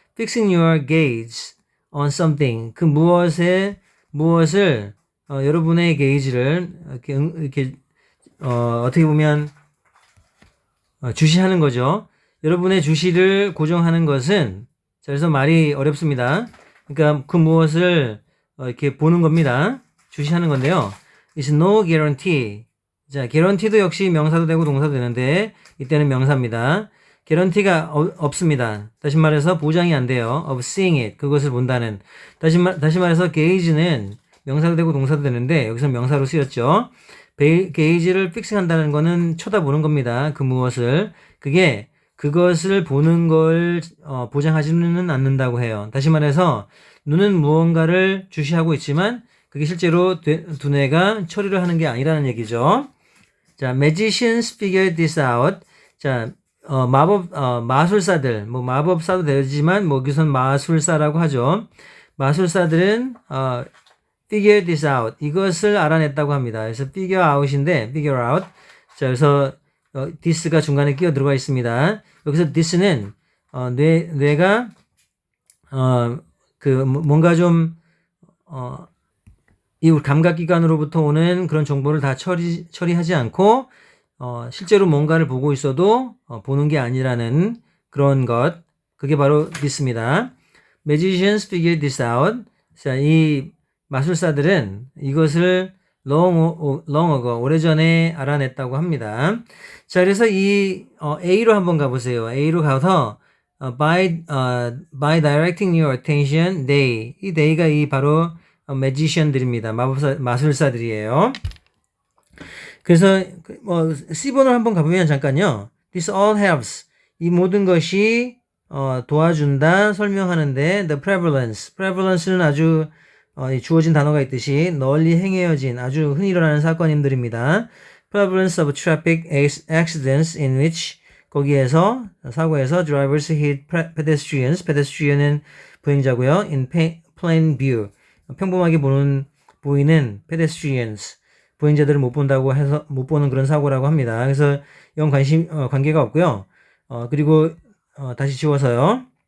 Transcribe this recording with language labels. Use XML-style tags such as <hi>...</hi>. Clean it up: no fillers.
<en>Fixing your gaze on something.</en> <ko>그 무엇을 여러분의 게이지를 이렇게 어떻게 보면 주시하는 거죠. 여러분의 주시를 고정하는 것은 자, 그래서 말이 어렵습니다. 그러니까 그 무엇을 이렇게 보는 겁니다. 주시하는 건데요.</ko> <en>It's no guarantee.</en> <ko>자, guarantee도 역시 명사도 되고 동사도 되는데 이때는 명사입니다. guarantee가 없습니다. 다시 말해서 보장이 안 돼요.</ko> <en>of seeing it.</en> <ko>그것을 본다는. 다시 말해서 gauge는 명사도 되고 동사도 되는데 여기서 명사로 쓰였죠. gauge를 픽싱한다는 거는 쳐다보는 겁니다. 그 무엇을. 그것을 보는 걸 보장하지는 않는다고 해요. 다시 말해서 눈은 무언가를 주시하고 있지만 그게 실제로 두뇌가 처리를 하는 게 아니라는 얘기죠.</ko> <en>자, magicians figured this out.</en> <ko>자, 마술사들, 뭐 마법사도 되지만 뭐 여기선 마술사라고 하죠. 마술사들은</ko> <en>figure this out.</en> <ko>이것을 알아냈다고 합니다. 그래서 figure out인데 figure out. 자, 그래서 this가 중간에 끼어 들어가 있습니다. 여기서 this는 뇌가 그 뭔가 좀 이 감각기관으로부터 오는 그런 정보를 다 처리하지 않고 실제로 뭔가를 보고 있어도 보는 게 아니라는 그런 것. 그게 바로 this입니다.</ko> <en>Magicians figured this out.</en> <ko>자, 이 마술사들은 이것을</ko> <en>long ago,</en> <ko>오래전에 알아냈다고 합니다. 자, 그래서 이 A로 한번 가보세요. A로 가서</ko> <en>by directing your attention, they.</en> <ko>이 they가 이 바로 magician들입니다. 마술사들이에요. 그래서 C번호 한번 가보면 잠깐요.</ko> <en>This all helps.</en> <ko>이 모든 것이 도와준다, 설명하는데 the prevalence는 아주 주어진 단어가 있듯이 널리 행해여진 아주 흔히 일어나는 사건들입니다.</ko> <en>Prevalence of traffic accidents in which</en> <ko>거기에서 사고에서</ko> <en>drivers hit pedestrians. pedestrian은</en> <ko>보행자고요.</ko> <en>in plain view.</en> <ko>평범하게 보이는 pedestrians. 보행자들을 못 본다고 해서 못 보는 그런 사고라고 합니다. 그래서 이건 관계가 없고요. 그리고 다시 지워서요.</ko>